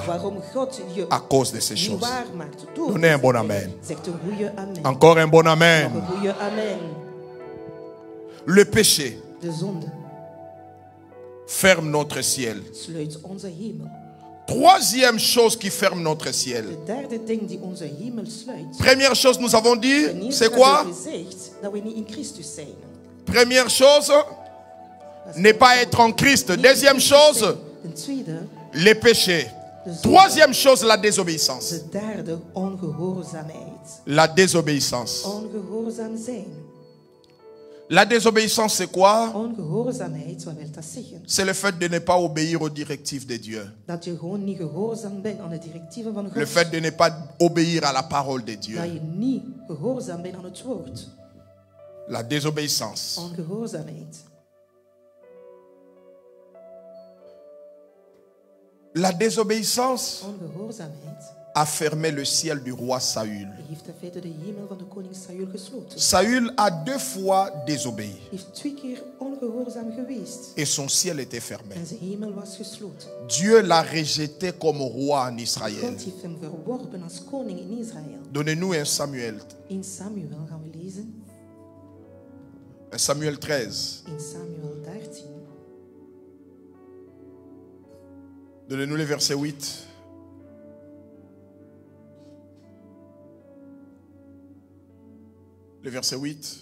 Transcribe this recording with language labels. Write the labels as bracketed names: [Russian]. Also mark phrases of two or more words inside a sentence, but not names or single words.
[French] À cause de ces choses. Donnez un bon amen. Encore un bon amen. Le péché ferme notre ciel. Troisième chose qui ferme notre ciel. [Dutch] De derde ding die onze hemel sluit. [French] Première chose, nous avons dit, [Dutch] Ten eerste [French] c'est quoi? [Dutch] hebben we gezegd dat we niet in Christus zijn. [French] Première chose, ne pas être en Christ. Deuxième chose, [Dutch] Ten tweede, [French] les péchés. Troisième chose, la désobéissance. [Dutch] de derde, ongehoorzaamheid. [French] La désobéissance. [Dutch] Ongehoorzaam zijn. [French] La désobéissance, c'est quoi? [Dutch] Ongehoorzaamheid, wat wil dat zeggen? [French] C'est le fait de ne pas obéir aux directives de Dieu. [Dutch] Dat je gewoon niet gehoorzaam bent aan de directieven van God. [French] Le fait de ne pas obéir à la parole de Dieu. [Dutch] Dat je niet gehoorzaam bent aan het woord. [French] La désobéissance. [Dutch] Ongehoorzaamheid. [French] La désobéissance [Dutch] Ongehoorzaamheid [French] a fermé le ciel du roi Saül. [Dutch] heeft in feite de hemel van de koning Saul gesloten. [French] Saül a 2 fois désobéi [Dutch] Heeft 2 keer ongehoorzaam geweest. [French] et son ciel était fermé. [Dutch] En zijn hemel was gesloten. [French] Dieu l'a rejeté comme roi en Israël. [Dutch] God heeft hem verworpen als koning in Israël. [French] Donnez-nous un Samuel. [Dutch] In Samuel gaan we lezen. [French] Un Samuel 13. [Dutch] In Samuel 13. [French] Donnez-nous le verset 8. Le verset 8.